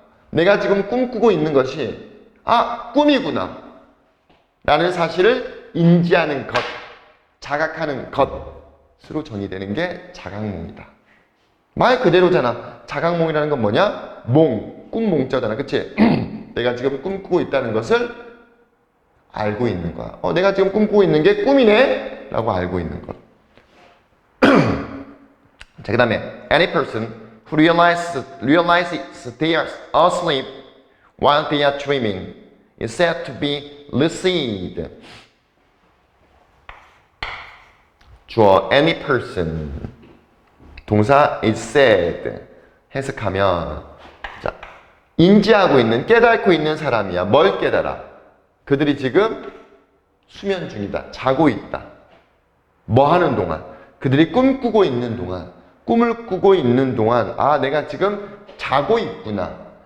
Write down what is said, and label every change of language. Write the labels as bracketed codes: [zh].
[ko] 내가 지금 꿈꾸고 있는 것이 꿈이구나 라는 사실을 인지하는 것, 자각하는 것으로 정의되는 게 자각몽이다. 말 그대로잖아. 자각몽이라는 건 뭐냐? 몽, 꿈몽자잖아. 그치? 내가 지금 꿈꾸고 있다는 것을 알고 있는 거야. 내가 지금 꿈꾸고 있는 게 꿈이네? 라고 알고 있는 것. 자, 그 다음에 [en] any person who realizes they are asleep while they are dreaming is said to be lucid. [ko] 주어 any person, 동사 is said. 해석하면, 자, 인지하고 있는, 깨닫고 있는 사람이야. 뭘 깨달아? 그들이 지금 수면 중이다. 자고 있다. 뭐 하는 동안? 그들이 꿈꾸고 있는 동안, 꿈을 꾸고 있는 동안, 내가 지금 자고 있구나.